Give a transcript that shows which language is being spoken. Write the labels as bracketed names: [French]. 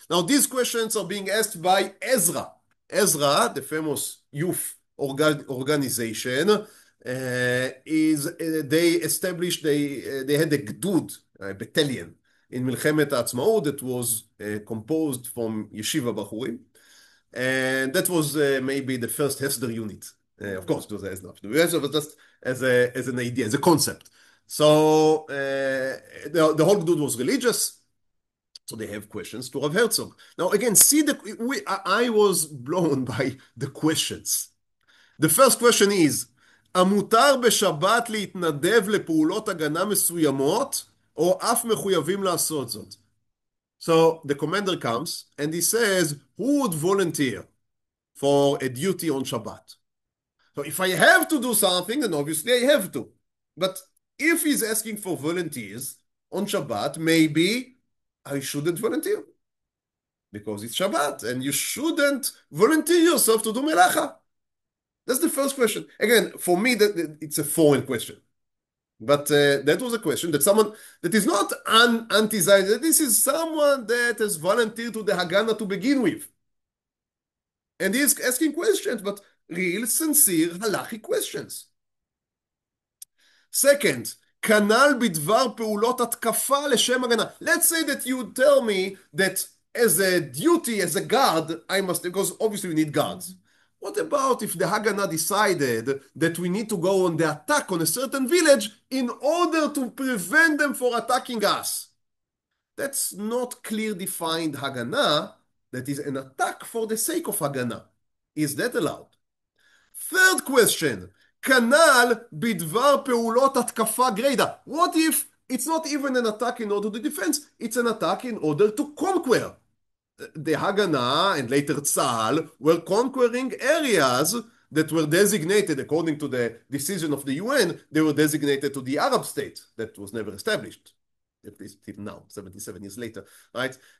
[English] Now these questions are being asked by Ezra. Ezra, the famous youth organization, they established, they had a gdud, a battalion in מלחמת העצמאות that was composed from yeshiva bachurim, and that was maybe the first Hesder unit. Of course, it was Hesder, but just as an idea, as a concept. So the whole gdud was religious. So they have questions to Rav Herzog. Now again, see I was blown by the questions. [Hebrew] The first question is, המותר בשבת להתנדב לפעולות הגנה מסוימות, או אף מחויבים לעשות זאת? [English] So the commander comes and he says, who would volunteer for a duty on Shabbat? So if I have to do something, then obviously I have to. But if he's asking for volunteers, on Shabbat, maybe I shouldn't volunteer. Because it's Shabbat, and you shouldn't volunteer yourself to do melacha. That's the first question. Again, for me, it's a foreign question. But that was a question that someone that is not anti-Zionism, this is someone that has volunteered to the Haganah to begin with. And he is asking questions, but real, sincere, halachic questions. [Hebrew] Second, כנ"ל בדבר פעולות התקפה לשם הגנה. [English] Let's say that you tell me that as a duty, as a guard, I must, because obviously we need guards. What about if the Haganah decided that we need to go on the attack on a certain village in order to prevent them from attacking us? That's not clear defined Haganah. That is an attack for the sake of Haganah. Is that allowed? [Hebrew] Third question, כנ"ל בדבר פעולות התקפה גרידא. [English] What if it's not even an attack in order to defend, it's an attack in order to conquer? The Haganah and later Tzahal were conquering areas that were designated, according to the decision of the UN, they were designated to the Arab state that was never established, at least till now, 77 years later, right?